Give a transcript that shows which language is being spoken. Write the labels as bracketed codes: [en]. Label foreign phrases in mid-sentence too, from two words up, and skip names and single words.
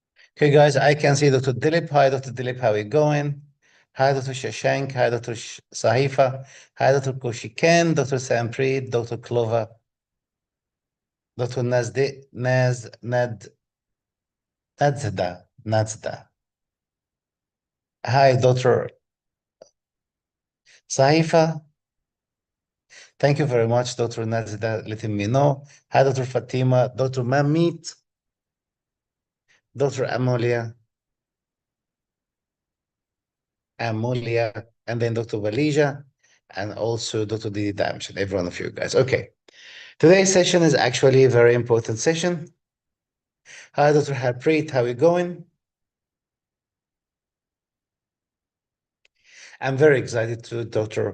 [en] Okay, guys, I can see Dr. Dilip. Hi, Dr. Dilip, how are you going? Hi, Dr. Shashank. Hi, Dr. Sahifa. Hi, Dr. Koshiken, Dr. Sampreet, Dr. Clover, Dr. Nadzda. Hi, Dr. Sahifa. Thank you very much, Dr. Nadzda, letting me know. Hi, Dr. Fatima, Dr. Mamit, Dr. Amulia, and then Dr. Valija, and also Dr. Didi Damshan, every one of you guys. Okay. Today's session is actually a very important session. Hi, Dr. Harpreet, how are you going? I'm very excited to Dr.